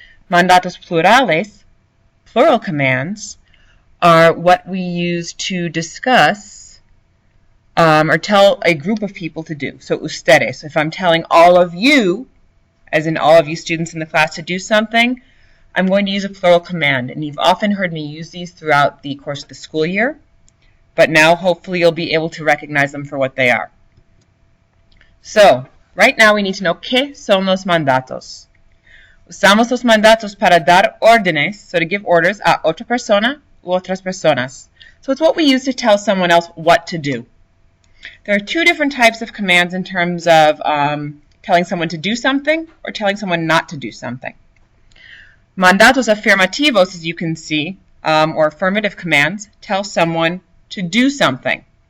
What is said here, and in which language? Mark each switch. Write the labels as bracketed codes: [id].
[es] Mandatos plurales, [en] plural commands, are what we use to discuss or tell a group of people to do. So ustedes, if I'm telling all of you, as in all of you students in the class, to do something, I'm going to use a plural command. And you've often heard me use these throughout the course of the school year, but now hopefully you'll be able to recognize them for what they are. So, right now we need to know [es] ¿qué son los mandatos? Usamos los mandatos para dar órdenes, [en] so to give orders [es] a otra persona u otras personas. [en] So it's what we use to tell someone else what to do. There are two different types of commands in terms of telling someone to do something or telling someone not to do something. [es] Mandatos afirmativos, [en] as you can see, or affirmative commands, tell someone to do something.